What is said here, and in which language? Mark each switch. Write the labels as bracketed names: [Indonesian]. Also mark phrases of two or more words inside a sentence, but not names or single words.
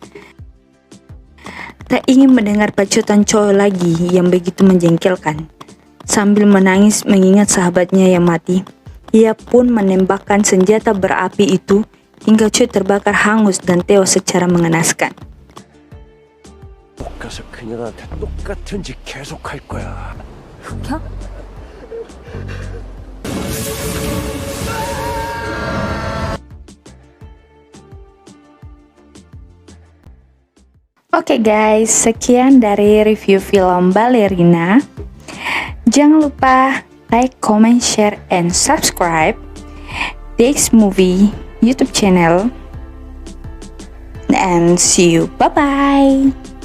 [Indonesian] Tak ingin mendengar pacutan Choi lagi yang begitu menjengkelkan. Sambil menangis mengingat sahabatnya yang mati, ia pun menembakkan senjata berapi itu hingga Choi terbakar hangus dan tewas secara mengenaskan. [Korean] 못 가서 그녀한테 똑같은 짓 계속할 거야. 흑혀? [Indonesian] Oke guys, sekian dari review film Ballerina. Jangan lupa [English] like, comment, share, and subscribe Dax Movie YouTube channel. And see you, bye-bye.